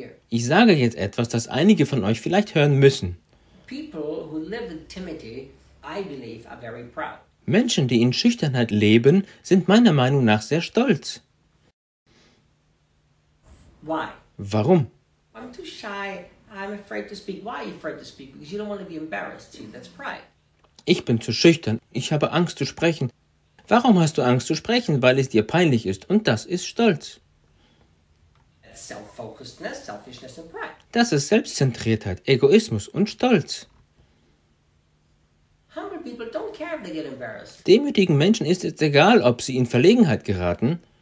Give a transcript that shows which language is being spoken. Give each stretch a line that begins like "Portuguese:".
German: Ich sage jetzt etwas, das einige von euch vielleicht hören müssen.
English: People who live with timidity, I believe, are very proud.
German: Menschen, die in Schüchternheit leben, sind meiner Meinung nach sehr stolz.
English: Why?
German: Warum?
English: I'm too shy. I'm afraid to speak. Why are you afraid to speak? Because you don't want to be embarrassed. See, that's pride.
German: Ich bin zu schüchtern. Ich habe Angst zu sprechen. Warum hast du Angst zu sprechen? Weil es dir peinlich ist. Und das ist Stolz.
English: Self-focusedness, selfishness and pride.
German: Das ist Selbstzentriertheit, Egoismus und Stolz.
English: Humble people don't care if they get embarrassed.
German: Demütigen Menschen ist es egal, ob sie in Verlegenheit geraten.